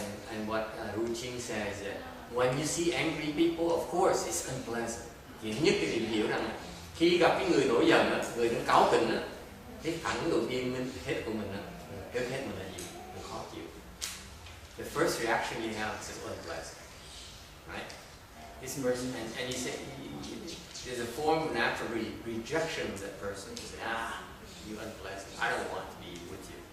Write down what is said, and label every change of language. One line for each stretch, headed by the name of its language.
English: And what Ru Ching says that when you see angry people, of course it's unpleasant.
Vietnamese: Thì nhất cái điểm hiểu rằng khi gặp cái người nổi giận, người nó cáu kỉnh, cái phản ứng đầu tiên hết của mình là gì? Mình khó chịu.
English: The first reaction you have is unpleasant, right? This person, and you say there's a form of natural rejection of that person. You say, you unpleasant. I don't want to be with you.